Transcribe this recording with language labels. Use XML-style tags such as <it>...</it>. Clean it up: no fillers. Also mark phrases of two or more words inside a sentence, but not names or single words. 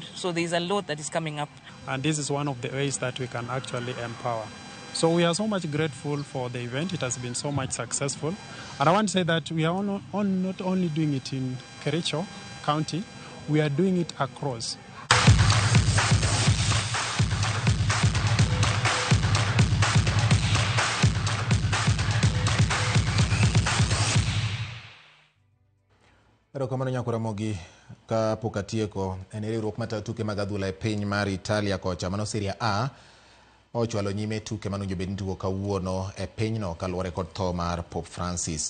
<en>So there's a lot that is coming up. And this is one of the ways that we can actually empower. So we are so much grateful for the event. It has been so much successful. And I want to say that we are not only doing it in Kericho County, we are doing it across.</en> <luo>Kamano nyako Ramogi ka pokatieko en riwruok matayo tuke mag adhula e piny mar Italia kocha mano Serie A ochwalo nyime tuke manowinjo bed ni tugo kawuono e pinyno kaluwore kod tho mar Pope Francis.</luo>